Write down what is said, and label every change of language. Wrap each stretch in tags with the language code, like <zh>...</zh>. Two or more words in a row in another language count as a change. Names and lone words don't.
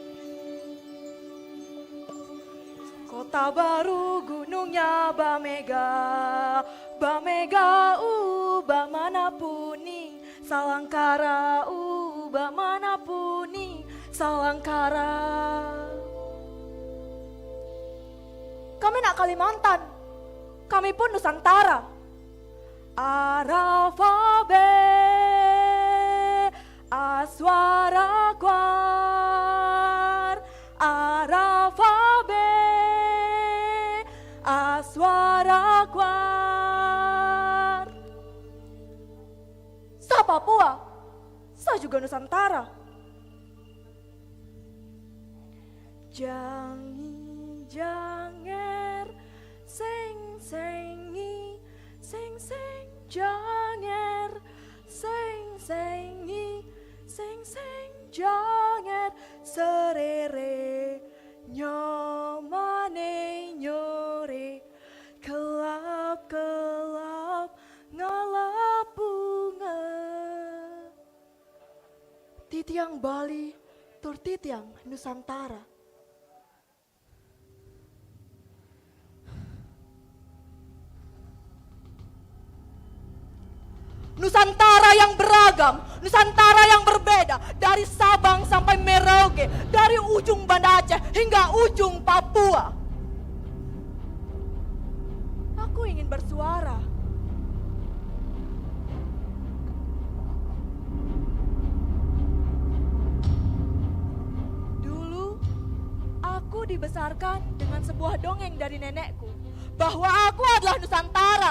<id>Kota baru gunungnya Bamega, Bamega Bamanapuni, Salangkara Bamanapuni, Salangkara. Kami nak Kalimantan, kami pun Nusantara. Arafabe aswara kwar, Arafabe aswara kwar. Sa Papua, sa juga Nusantara.</id> <ban>Jangi janger seng sengi seng seng janger, seng sengi, seng seng janger, serere nyomane nyore kelap-kelap ngalap bunga titiang Bali tur titiang Nusantara.</ban> <id>Nusantara yang beragam, Nusantara yang berbeda, dari Sabang sampai Merauke, dari ujung Banda Aceh hingga ujung Papua. Aku ingin bersuara. Dulu, aku dibesarkan dengan sebuah dongeng dari nenekku, bahwa aku adalah Nusantara.</id>